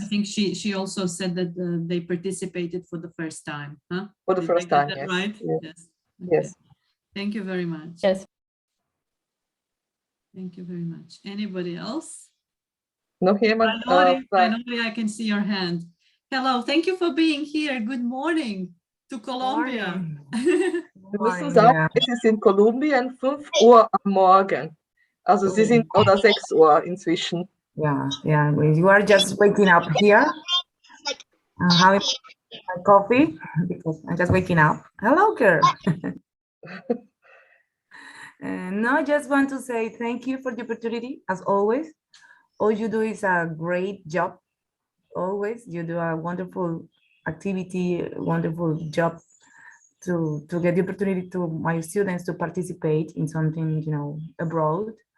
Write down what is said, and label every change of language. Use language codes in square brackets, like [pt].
[en] I think she also said that they participated for the first time, huh? For the Did first I time, get that yes. right? Yes. Yes. Yes. Thank you very much. Yes. Thank you very much. Anybody else? [de] Noch jemand? [en] Finally, I can see your hand. Hello, thank you for being here. Good morning to Colombia. [de] Wir müssen sagen, es ist in Kolumbien 5 Uhr am Morgen. Also sie sind, oder 6 Uhr inzwischen. [en] Yeah, you are just waking up here. Having my coffee because I'm just waking up. Hello, girl. No, I just want to say thank you for the opportunity, as always. All you do is a great job. Always, you do a wonderful activity, a wonderful job to get the opportunity to my students to participate in something, abroad.